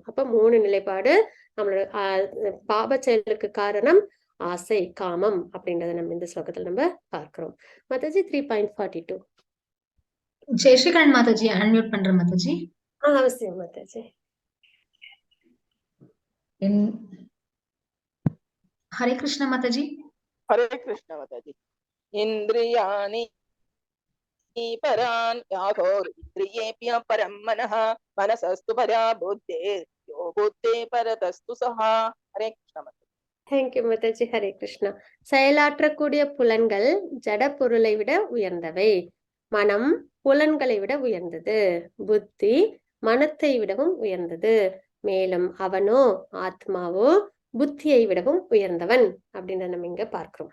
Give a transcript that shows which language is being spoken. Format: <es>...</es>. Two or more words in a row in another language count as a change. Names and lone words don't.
<ta>அப்ப 3 நிலைப்பாடு நம்மளோட பாப செயலுக்கு காரணம் ஆசை, காமம் அப்படின்றத நம்ம இந்த ஸ்லோகத்துல நம்ம பார்க்கிறோம். மாதாஜி 3.42. ஜெயஸ்ரீகரன் மாதாஜி அன்மியூட் பண்றேன் மாதாஜி. அவசியம் மாதாஜி. ஹரே கிருஷ்ணா மாதாஜி.</ta> <hi>हरे कृष्ण माताजी।</hi> <sa>इंद्रियाणि परान् याथोर् इंद्रियेभ्यः परं मनः मनसस्तु परा बुद्धेर् यो बुद्धे परतस्तु सहा।</sa> <hi>हरे कृष्ण माताजी।</hi> <ta>தேங்க்யூ மாதாஜி. ஹரே கிருஷ்ணா. செயலாற்றக்கூடிய புலன்கள் ஜட பொருளை விட உயர்ந்தவை. மனம் புலன்களை விட உயர்ந்தது. புத்தி மனத்தை விடவும் உயர்ந்தது. மேலும் அவனோ ஆத்மாவோ புத்தியை விடவும் உயர்ந்தவன் அப்படின்னு நம்ம இங்க பார்க்கிறோம்.</ta>